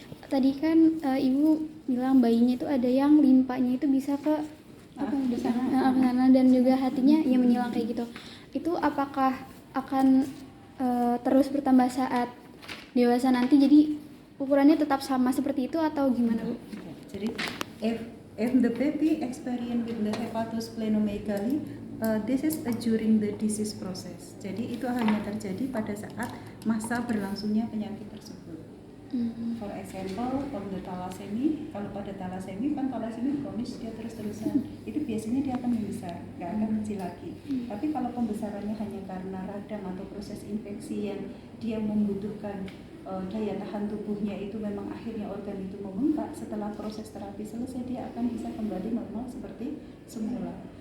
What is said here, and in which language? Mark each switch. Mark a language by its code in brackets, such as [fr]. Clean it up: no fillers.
[id] Tadi kan ibu bilang bayinya itu ada yang limpanya itu bisa ke sana dan juga hatinya yang menyilang kayak gitu. Itu apakah akan terus bertambah saat dewasa nanti, jadi ukurannya tetap sama seperti itu atau gimana, Bu? [en] Jadi if the baby experience with the hepatosplenomegaly, this is during the disease process. [id] Jadi itu hanya terjadi pada saat masa berlangsungnya penyakit tersebut. [en] For example, for the thalassemia, [id] kalau pada thalassemia kan thalassemia kronis dia terus-terusan, itu biasanya dia akan membesar, nggak akan kecil lagi. Tapi kalau pembesarannya hanya karena radang atau proses infeksi yang dia membutuhkan daya tahan tubuhnya itu memang akhirnya organ itu membengkak, setelah proses terapi selesai dia akan bisa kembali normal seperti semula.